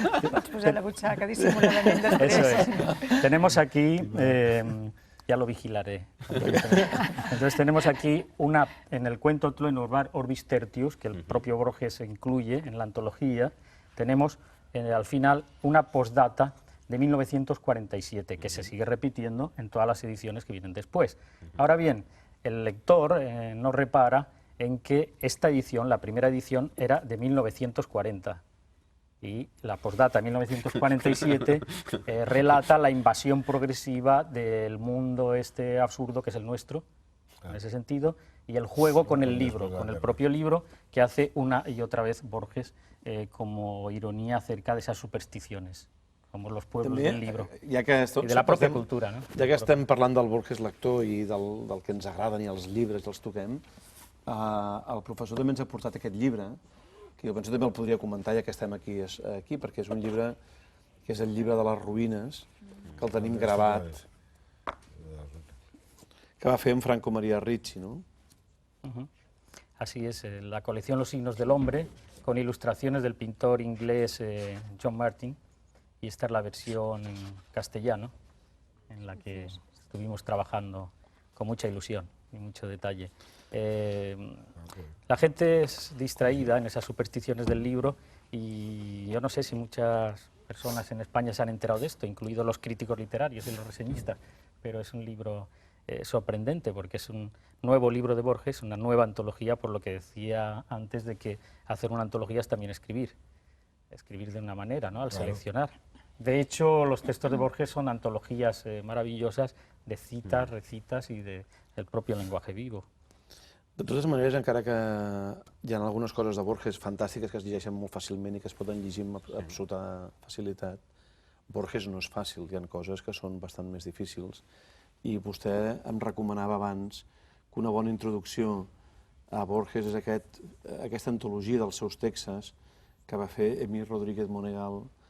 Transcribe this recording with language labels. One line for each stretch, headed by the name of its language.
Catalan: Pots posar la butxaca dissimuladament després.
Spanish: Eso es. Tenemos aquí, ya lo vigilaré. Entonces tenemos aquí en el cuento Tloenukvar Orbis Tertius, que el propio Borges incluye en la antología, tenemos al final una postdata de 1947, que se sigue repitiendo en todas las ediciones que vienen después. Ahora bien, el lector no repara en que esta edición, la primera edición, era de 1940. Y la postdata 1947 relata la invasión progresiva del mundo este absurdo que es el nuestro, en ese sentido, y el juego con el libro, con el propio libro, que hace una y otra vez Borges como ironía acerca de esas supersticiones, como los pueblos del libro,
Catalan: i de
Spanish: la propia cultura. No?
Catalan: Ja que estem parlant del Borges lector i del que ens agraden i els llibres els toquem, el professor també ens ha portat aquest llibre, que jo penso també el podria comentar ja que estem aquí, perquè és un llibre que és el llibre de les ruïnes, que el tenim gravat, que va fer en Franco Maria Ricci, ¿no?
Spanish: Así es, la colección Los signos del hombre, con ilustraciones del pintor inglés John Martin, y esta es la versión en castellano, en la que estuvimos trabajando con mucha ilusión y mucho detalle. La gente es distraída en esas supersticiones del libro, y yo no sé si muchas personas en España se han enterado de esto, incluidos los críticos literarios y los reseñistas, pero es un libro sorprendente, porque es un nuevo libro de Borges, una nueva antología, por lo que decía antes de que hacer una antología es también escribir de una manera, ¿no? Al seleccionar. De hecho, los textos de Borges son antologías maravillosas de citas, recitas y del propio lenguaje vivo.
Catalan: De totes maneres, encara que hi ha algunes coses de Borges fantàstiques que es llegeixen molt fàcilment i que es poden llegir amb absoluta facilitat, Borges no és fàcil, hi ha coses que són bastant més difícils, i vostè em recomanava abans que una bona introducció a Borges és aquesta antologia dels seus textos que va fer Emil Rodríguez Monegal,